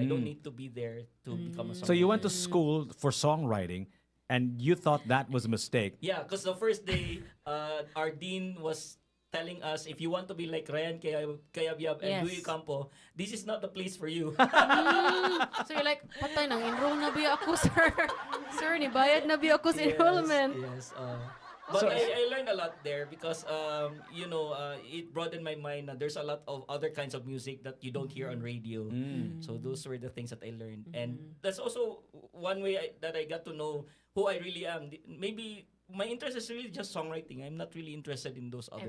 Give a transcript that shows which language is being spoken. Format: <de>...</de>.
<en>I don't need to be there to become a songwriter. So you went to school for songwriting, and you thought that was a mistake. Yeah, because the first day, our dean was telling us, if you want to be like Ryan Cayabyab and Louis Campo, this is not the place for you. So you're like,</en> <ceb>patay nang enroll na biya ako, sir. Sir, ni bayad na biya ako sa enrollment.</ceb> <en>Yes. But I learned a lot there because, it broadened my mind. There's a lot of other kinds of music that you don't hear on radio. So those were the things that I learned. And that's also one way that I got to know who I really am. Maybe my interest is really just songwriting. I'm not really interested in those other</en>